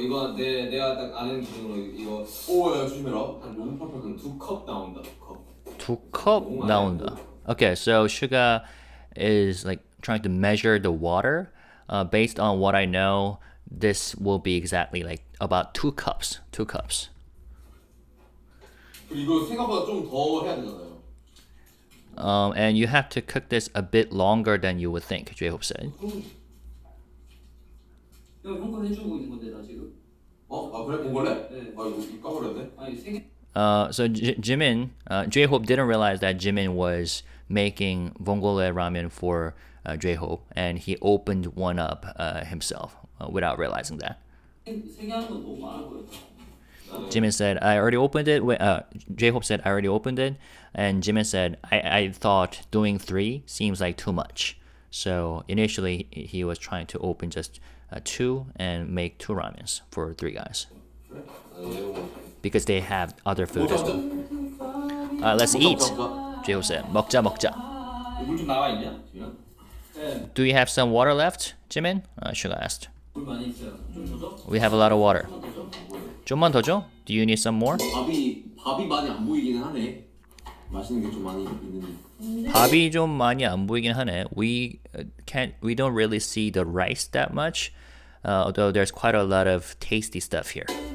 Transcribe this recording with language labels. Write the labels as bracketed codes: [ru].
[ko] 이거 내가 딱 아는 기준으로 이거 오야 조심해라. 한 롱퍼플 2컵 나온다. 2컵 나온다. [en] Okay, so SUGA is like trying to measure the water. Based on what I know, this will be exactly like about 2 cups. 2 cups. [ko] 이거 생각보다 좀 더 해야 되잖아요. [en] And you have to cook this a bit longer than you would think, jhope said. [ko] 형 거 해주고 있는 건데 나 지금. 아 그래 봉골레? 네. 아 이거 까버렸네. 아니 세 개. [en] So Jimin, jhope didn't realize that Jimin was making vongole ramen for jhope, and he opened one up himself without realizing that. 세개 하는 건 너무 많아 보여. Jimin said, I already opened it. jhope said, I already opened it. And Jimin said, I thought doing 3 seems like too much. So initially, he was trying to open just 2 and make 2 ramens for 3 guys. Because they have other food as well. Let's eat, jhope said. [ko] 먹자. 물 좀 나와 있냐? 지금? 네. [en] Do you have some water left, Jimin? SUGA asked. [ko] 물 많이 있어요. 좀 줘줘. [en] We have a lot of water. [ko] 좀만 더 줘. 좀만 더 줘? [en] Do you need some more? [ko] 밥이 많이 안 보이기는 하네. 맛있는 게 좀 많이 있는데. 밥이 좀 많이 안 보이긴 하네. [en] We don't really see the rice that much, although there's quite a lot of tasty stuff here.